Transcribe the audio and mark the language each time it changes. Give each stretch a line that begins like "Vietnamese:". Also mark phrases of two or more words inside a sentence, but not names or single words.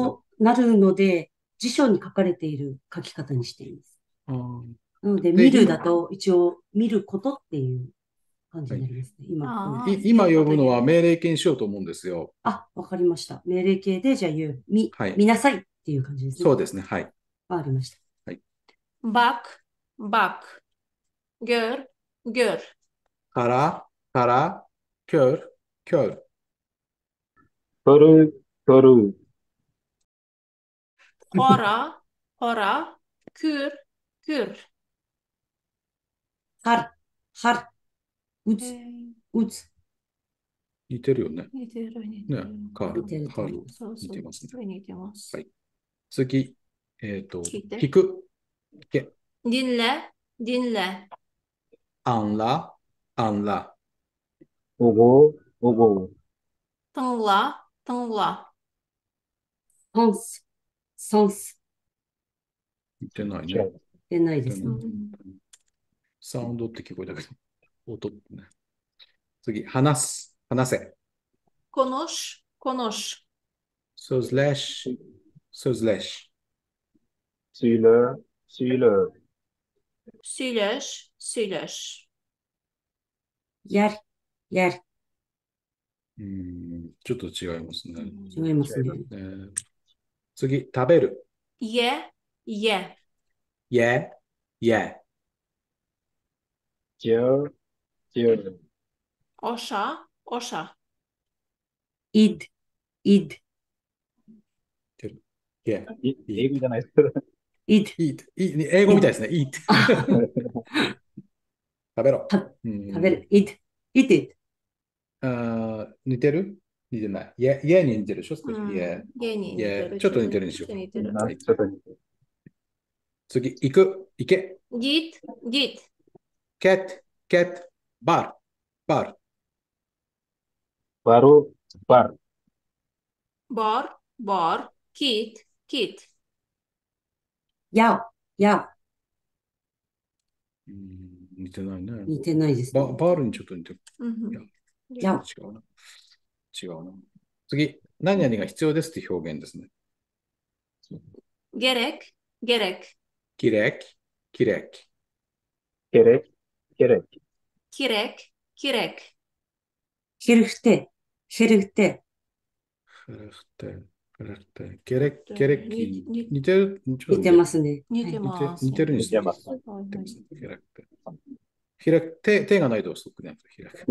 Japanese: そうなるので、辞書に書かれている書き方にしています。あーなので、で見るだと一応見ることっていう感じになりますね。今、あー今呼ぶのは命令形にしようと思うんですよ。あ、わかりました。命令形で、じゃあ言う、はい見なさいっていう感じですね。そうですね。はい。わかりました。
Turkish: Bak, bak. Gör, gör. から、kör, kör. Körü, körü. Para, para. Kür, kür.
Japanese: 春、春、打つ、打つ。似てるよね。似てる、似てねる。。カール似てると思春う。そうそう。似てますね。似てます。はい次、聞いて聞く。け
Turkish: Dinle, dinle. anla, anla. Ogu, ogu. Tınla, tınla.
Japanese: ソンス、ソンス。似てないね。違います。出ないですね。サウンドって聞こえたけど、音ってね。次、話す。話せ。
Turkish: Konuş, konuş. sözleş, sözleş. Söyle, söyle. Söyleş, söyleş.
Japanese: やる、やる。ちょっと違いますね。違いますね。次、食べる。
Turkish: Ye, ye. ye, ye. Gel, gel. Oşa, oşa.
Japanese: イッド、イッド、
Turkish: ye.
Japanese: 英語じゃないですけど。イッド。 eat 英語みたいですね。eat 食べろ。食べる、イッド、イッド、イッ似てる似てない。ye に似てるでしょ少し。 yeに似てる。ちょっと似てるにしようちょっと似てる。ちょっと似てる。次、行く。行け。
Turkish: Git, git. cat, cat, bar, bar. Baru, bar. Bar, bar. Git, git.
Japanese: やお、や似てないね。お。似てないですね。バールにちょっと似てる。やお。違うな。違うな。次、何々が必要ですっていう表現ですね。
Turkish: Gerek, gerek. Kirek, kirek. Gerek, gerek. Kirek, kirek.
Japanese: ヘルフテ、ヘルフテ。
Turkish: Kirek, kirek, kirek.
Japanese: 似てるちょっと似てますね。似てます。似てるにして似てます。はいはい開く。手がないと遅くね。開く。